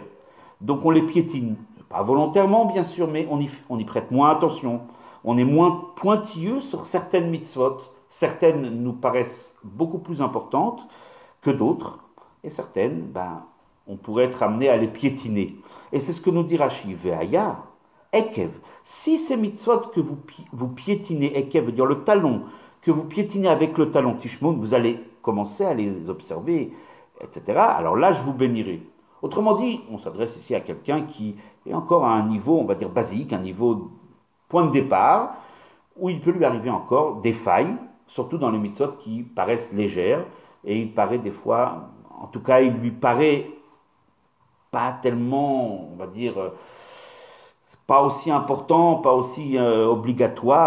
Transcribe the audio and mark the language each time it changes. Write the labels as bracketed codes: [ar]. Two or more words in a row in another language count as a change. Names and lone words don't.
[fr] Donc on les piétine, pas volontairement bien sûr, mais on y prête moins attention. On est moins pointilleux sur certaines mitzvot. Certaines nous paraissent beaucoup plus importantes que d'autres. Et certaines, on pourrait être amené à les piétiner. Et c'est ce que nous dit Rashi. [he] והיה עקב. [fr] Si ces mitzvot que vous piétinez, ekev veut dire le talon, que vous piétinez avec le talon tishmoun, vous allez commencer à les observer, etc. Alors là, je vous bénirai. Autrement dit, on s'adresse ici à quelqu'un qui est encore à un niveau, on va dire, basique, un niveau point de départ, où il peut lui arriver encore des failles, surtout dans les mitzvot qui paraissent légères, et il paraît des fois, en tout cas, il lui paraît pas tellement, on va dire, pas aussi important, pas aussi obligatoire.